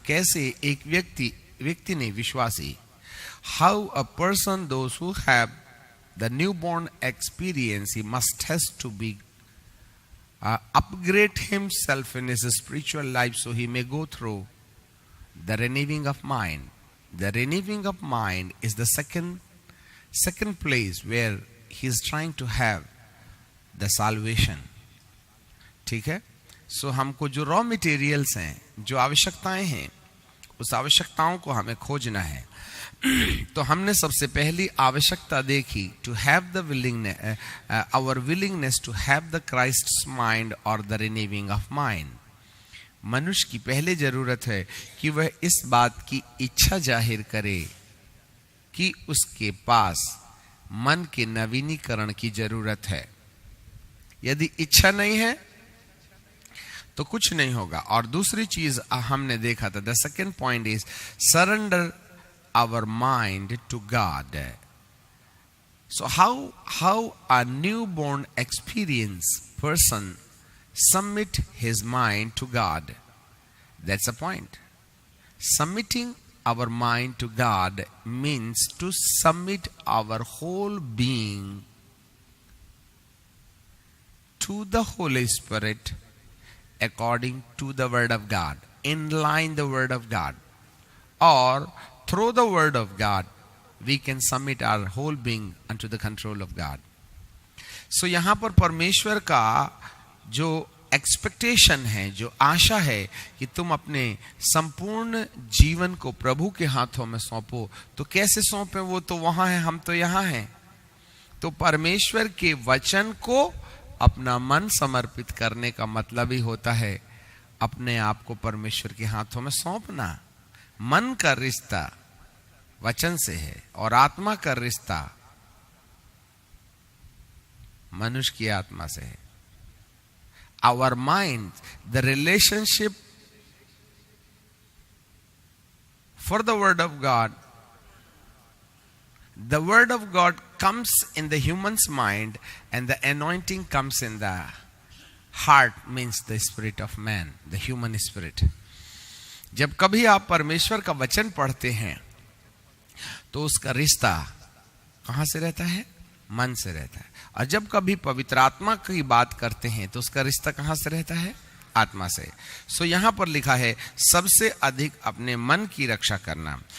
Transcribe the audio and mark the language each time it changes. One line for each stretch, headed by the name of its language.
Hindi: कैसे एक व्यक्ति ने, विश्वासी,
English: How a person those who have the new born experience, he must has to be upgrade himself in his spiritual life so he may go through the renewing of mind. The renewing of mind is the second place where he is trying to have the salvation.
Hindi: ठीक है। सो हमको जो raw materials हैं, जो आवश्यकताएं हैं, उस आवश्यकताओं को हमें खोजना है। तो हमने सबसे पहली आवश्यकता देखी,
English: To have the willingness, our willingness to have the Christ's mind और the renewing of mind.
Hindi: मनुष्य की पहले जरूरत है कि वह इस बात की इच्छा जाहिर करे कि उसके पास मन के नवीनीकरण की जरूरत है। यदि इच्छा नहीं है तो कुछ नहीं होगा। और दूसरी चीज हमने देखा था,
English: The second point is surrender our mind to God. So how a newborn experience person submit his mind to God? That's the point. Submitting our mind to God means to submit our whole being to the Holy Spirit according to the Word of God, in line the Word of God, or through the Word of God we can submit our whole being unto the control of God.
Hindi: So यहां पर परमेश्वर का जो expectation है, जो आशा है कि तुम अपने संपूर्ण जीवन को प्रभु के हाथों में सौंपो। तो कैसे सौंपे? वो तो वहां है, हम तो यहां हैं। तो परमेश्वर के वचन को अपना मन समर्पित करने का मतलब ही होता है अपने आप को परमेश्वर के हाथों में सौंपना। मन का रिश्ता वचन से है, और आत्मा का रिश्ता मनुष्य की आत्मा से है।
English: Our mind, the relationship For the word of God, the word of God comes in the human's mind and the anointing comes in the heart, means the spirit of man, the human spirit.
Hindi: जब कभी आप परमेश्वर का वचन पढ़ते हैं तो उसका रिश्ता कहां से रहता है? मन से रहता है। और जब कभी पवित्र आत्मा की बात करते हैं तो उसका रिश्ता कहां से रहता है? आत्मा से। सो यहां पर लिखा है सबसे अधिक अपने मन की रक्षा करना।